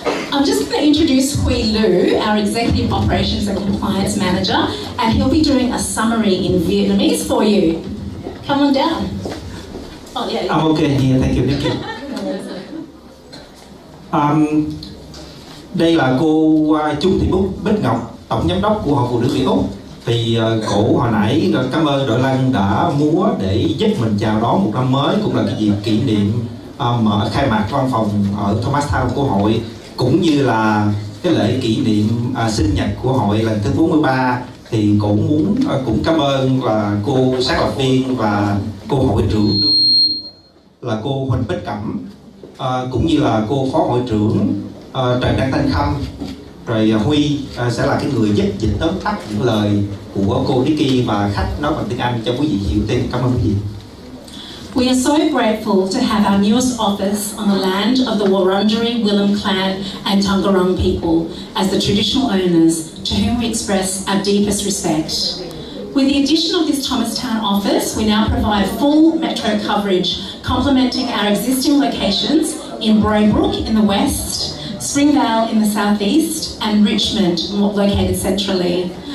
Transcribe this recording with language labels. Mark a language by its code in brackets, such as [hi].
[en] I'm just going to introduce Huy Lu, our Executive Operations and Compliance Manager, and he'll be doing a summary in Vietnamese for you. Come on down. Oh, yeah. I'm okay here, thank you, thank you. [vi] Đây là cô Trương Thị Bích Ngọc, Tổng Giám đốc của Hội Phụ nữ Việt Úc. Thì cổ hồi nãy cảm ơn đội Lân đã múa để giúp mình chào đón một năm mới, cũng là cái dịp kỷ niệm khai mạc văn phòng ở Thomastown của hội, cũng như là cái lễ kỷ niệm sinh nhật của hội lần thứ 43. Thì cổ muốn cũng cảm ơn là cô sáng lập viên và cô hội trưởng là cô Huỳnh Bích Cẩm, cũng như là cô phó hội trưởng Trần Đăng Thanh Khâm. Rồi Huy sẽ là cái người giúp dịch tóm tắt những lời của cô Nicky và khách nói bằng tiếng Anh cho quý vị hiểu thêm. Cảm ơn quý vị. [en] We are so grateful to have our newest office on the land of the Wurundjeri, Willam clan and Taungurung people as the traditional owners, to whom we express our deepest respect. With the addition of this Thomastown office, we now provide full metro coverage, complementing our existing locations in Braybrooke in the west, Springvale in the southeast, and Richmond, located centrally.